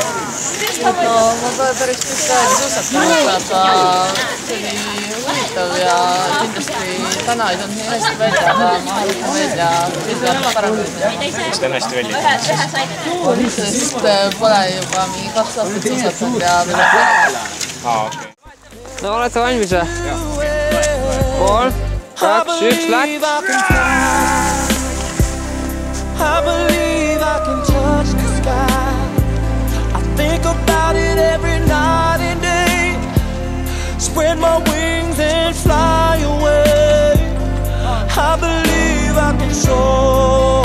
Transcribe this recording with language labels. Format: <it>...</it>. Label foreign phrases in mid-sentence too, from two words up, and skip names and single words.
<et>No, ma pole päris pikka aega suusatanud, aga see oli huvitav ja kindlasti täna ei tulnud nii hästi välja, aga ma harjutan veel ja kõik parandada. Kas ta on hästi välja? Sest pole juba mingi 2 aastat suusatanud ja veel peale. Okei. No olete valmis või? 3, 2, 1, läks!</et> <en>I believe I can touch the sky. I think about it every night and day. Spread my wings and fly away. I believe I can soar.</en>